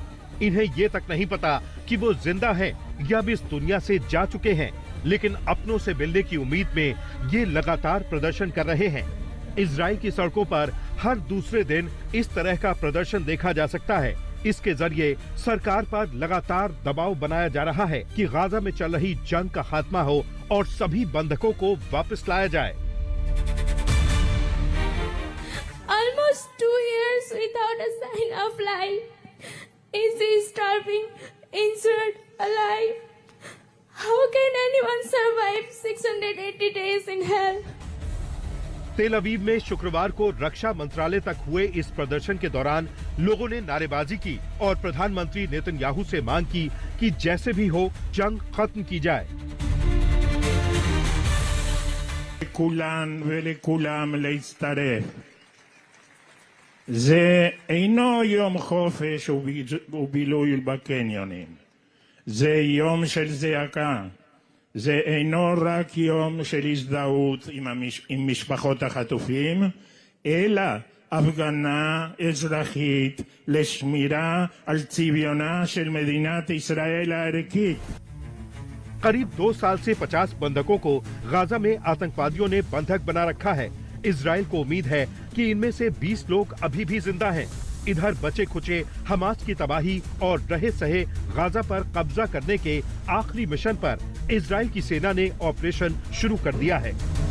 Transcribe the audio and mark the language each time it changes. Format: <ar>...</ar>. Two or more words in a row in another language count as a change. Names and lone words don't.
<hi>इन्हें ये तक नहीं पता कि वो जिंदा हैं या भी इस दुनिया से जा चुके हैं, लेकिन अपनों से मिलने की उम्मीद में ये लगातार प्रदर्शन कर रहे हैं। इजराइल की सड़कों पर हर दूसरे दिन इस तरह का प्रदर्शन देखा जा सकता है। इसके जरिए सरकार पर लगातार दबाव बनाया जा रहा है कि गाजा में चल रही जंग का खात्मा हो और सभी बंधकों को वापस लाया जाए।</hi> <en>Almost 2 years without a sign of life. Is he starving, injured, alive? How can anyone survive 680 days in hell?</en> <hi>तेल अवीव में शुक्रवार को रक्षा मंत्रालय तक हुए इस प्रदर्शन के दौरान लोगों ने नारेबाजी की और प्रधानमंत्री नेतन्याहू से मांग की कि जैसे भी हो जंग खत्म की जाए।</hi> <he>לכולן ולכולם להצטרף. זה אינו יום חופש ובילוי בקניונים. זה יום של זעקה. זה אינו רק יום של הזדהות עם משפחות החטופים, אלא הפגנה אזרחית לשמירה על צביונה של מדינת ישראל הערכית.</he> <hi>करीब 2 साल से 50 बंधकों को गाजा में आतंकवादियों ने बंधक बना रखा है। इजराइल को उम्मीद है कि इनमें से 20 लोग अभी भी जिंदा हैं। इधर बचे खुचे हमास की तबाही और रहे सहे गाजा पर कब्जा करने के आखिरी मिशन पर इजराइल की सेना ने ऑपरेशन शुरू कर दिया है।</hi>